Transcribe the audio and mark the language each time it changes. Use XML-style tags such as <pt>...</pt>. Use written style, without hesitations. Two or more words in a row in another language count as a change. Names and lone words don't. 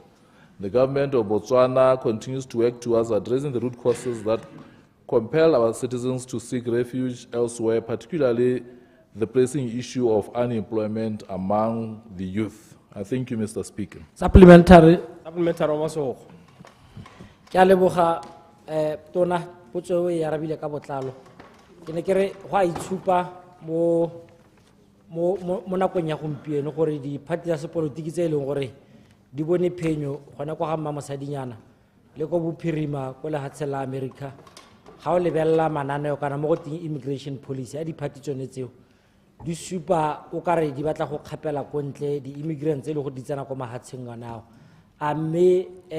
<en>The government of Botswana continues to work towards addressing the root causes that compel our citizens to seek refuge elsewhere, particularly the pressing issue of unemployment among the youth. I thank you, Mr. Speaker. Supplementary. Supplementary Omasoko.</en> <tn>Ke a leboga tona potso e arabile ka botlalo. Ke ne ke re go a itshupa mo nakong ya gompieno gore di-party tsa sepolotiki tse e leng gore di bone phenyo gona kwa ga mmamosadinyana le ko bophirima ko lefatshe la America ga o lebelela mananeo kana mo go teng</tn> <en>immigration policy</en> <tn>ya di-party tsone tseo di supa o kare di batla go kgapela ko ntle di-immigrants tse e le go di tsena ko mafatsheng anao a mme</tn>